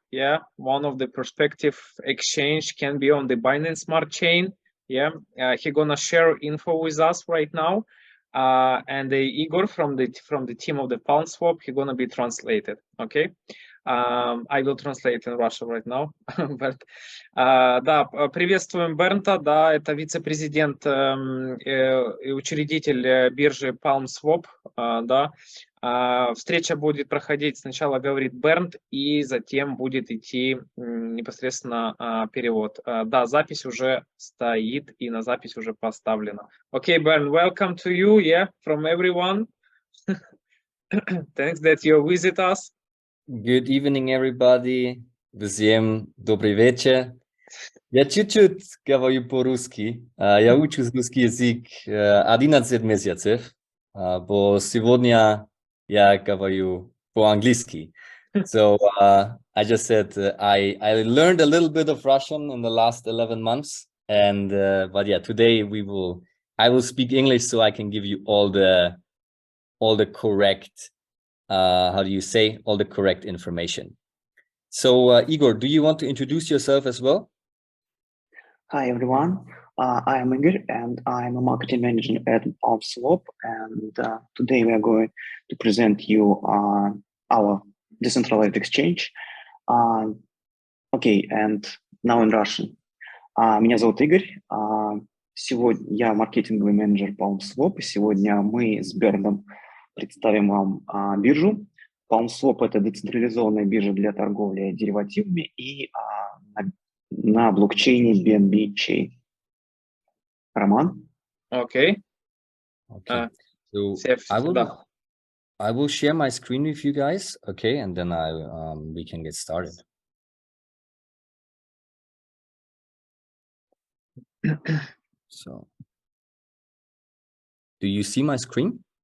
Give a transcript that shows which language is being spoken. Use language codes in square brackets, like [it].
[en] Yeah, one of the prospective exchange can be on the Binance Smart Chain. Yeah, he gonna share info with us right now, and the Igor from the team of the PalmSwap, he gonna be translated. Okay. I will translate in Russian right now. [ru] But, да, приветствуем Бернта, да, это вице-президент и учредитель биржи PalmSwap, да. Встреча будет проходить, сначала говорит Бернт, и затем будет идти непосредственно перевод. Да, запись уже стоит, и на запись уже поставлена. [en] Okay, Bernd, welcome to you, yeah, from everyone. Thanks that you visit us. Good evening, everybody. [ru] Всем добрый вечер. Я чуть-чуть говорю по-русски. Я учу русский язык 11 месяцев. Но сегодня я говорю по-английски. [en] So I just said I learned a little bit of Russian in the last 11 months. And but yeah, today I will speak English so I can give you all the correct how do you say, all the correct information. So Igor, do you want to introduce yourself as well? Hi everyone, I am Igor and I'm a marketing manager at PalmSwap, and today we are going to present you our decentralized exchange. Okay, and now in Russian. [ru] Меня зовут Игорь, сегодня я маркетинговый менеджер PalmSwap, и сегодня мы с Берндом представим вам биржу. PalmSwap — это децентрализованная биржа для торговли деривативами и на блокчейне BNB Chain. Роман? [en] Okay. So I will share my screen with you guys, okay, and then we can get started. So, do you see my screen?